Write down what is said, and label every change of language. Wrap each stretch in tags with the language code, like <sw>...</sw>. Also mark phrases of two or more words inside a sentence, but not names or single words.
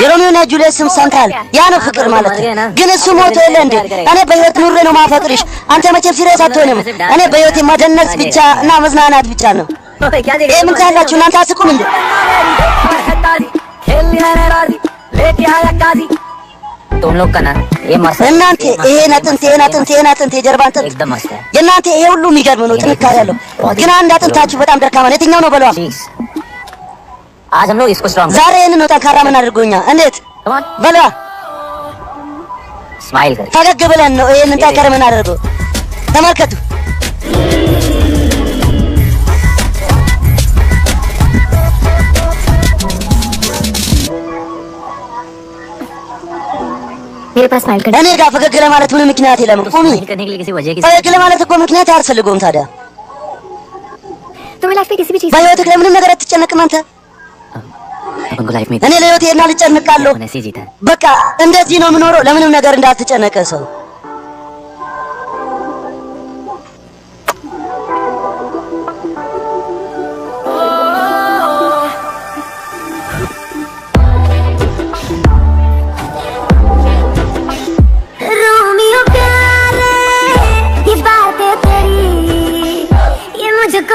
<am>የሮሚዮ እና ጁሊየት ስም ሰምተሃል? ያ ነው ፍቅር ማለት ግን እሱ ሞቶ የለ እንዴ? እኔ በህይወት ኑሬ ነው ማፈቅርሽ። አንተ መቼም ሲሪየስ አትሆንም። እኔ በህይወቴ መደነስ ብቻ እና መዝናናት ብቻ ነው። ይሄ ምን ካላችሁ እናንተ አስቁም እንዴ?</am> <hi>तुम लोग का ना ये मस्त</hi> <am>እናንተ ይሄን አጥንት የጀርባ አጥንት</am> <hi>एकदम मस्त है।</hi> <am>የእናንተ ይሄ ሁሉ የሚገርም ነው፣ ጥንካሬ ያለው ግን አንድ አጥንታችሁ በጣም ደካማ ነው። የትኛው ነው በለዋ?</am> <hi>आज हम लोग इसको स्ट्रॉन्ग</hi> <am>ዛሬ ይሄን ነው ጠንካራ ምን አድርጎኛ? እንዴት በለዋ?</am> <hi>स्माइल कर</hi> <am>ፈገግ ብለን ነው ይሄን ጠንካራ ምን አድርጎ ተመልከቱ።</am> <hi>मेरे पास स्माइल कर।</hi> <am>እኔ ጋር ፈገግ ለማለት ምን ምክንያት የለም። ቁሚ</am> <hi>स्माइल करने के लिए किसी वजह की</hi> <am>ፈገግ ለማለት እኮ ምክንያት አያስፈልገውም። ታዲያ</am> <hi>तुम्हें लाइफ में किसी भी चीज</hi> <am>በህይወትህ ለምንም ነገር አትጨነቅም አንተ?</am> <hi>अपन को लाइफ में</hi> <am>እኔ ለህይወቴ እና ልጨነቃለሁ።</am> <hi>अपन ऐसे ही जीता है।</hi> <am>በቃ እንደዚህ ነው የምኖረው። ለምንም ነገር እንዳትጨነቀ ሰው</am> <hi>रोमियो प्यारे ये बातें तेरी ये मुझको</hi>